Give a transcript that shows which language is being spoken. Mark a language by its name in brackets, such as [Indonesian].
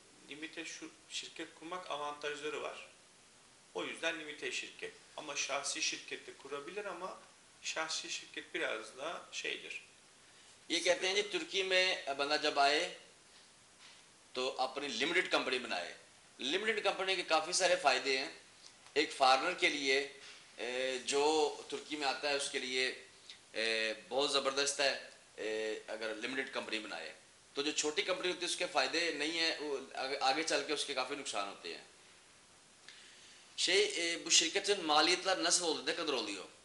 [Turkish] Limite şirket kurmak avantajları var. O yüzden limite şirket. Ama şahsi şirket de kurabilir ama şahsi şirket biraz daha şeydir. [Hindi] ये कहते हैं जी तुर्की में बंदा जब आए तो अपनी लिमिटेड कंपनी बनाए। लिमिटेड कंपनी के काफ़ी सारे फ़ायदे हैं। एक फॉरेनर के लिए जो तुर्की में आता है उसके लिए बहुत ज़बरदस्त है अगर लिमिटेड कंपनी बनाए। तो जो छोटी कंपनी होती है उसके फ़ायदे नहीं है, वो आगे चल के उसके काफ़ी नुकसान होते हैं। [Turkish] Bu şirketin maliyetler nasıl oldu? Ne kadar oluyor?